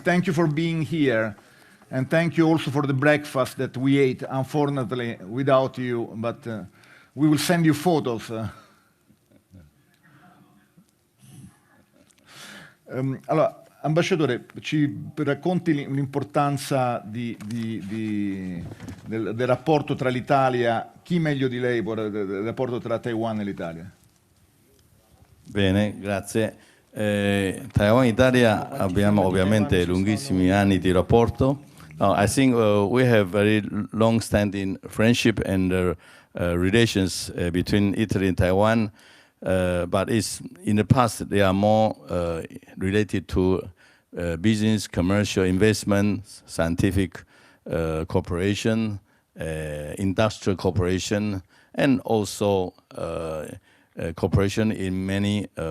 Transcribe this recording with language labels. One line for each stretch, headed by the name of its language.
English: Thank you for being here, and thank you also for the breakfast that we ate. Unfortunately, without you, but we will send you photos.
Italian: Allora, ambasciatore, ci racconti l'importanza del rapporto tra l'Italia, chi meglio di lei, del rapporto tra Taiwan e l'Italia? Bene, grazie. Taiwan e Italia abbiamo ovviamente lunghissimi anni di rapporto.
English: I think we have very long-standing friendship and relations between Italy and Taiwan, but in the past they are more related to business, commercial investment, scientific cooperation, industrial cooperation, and also cooperation in many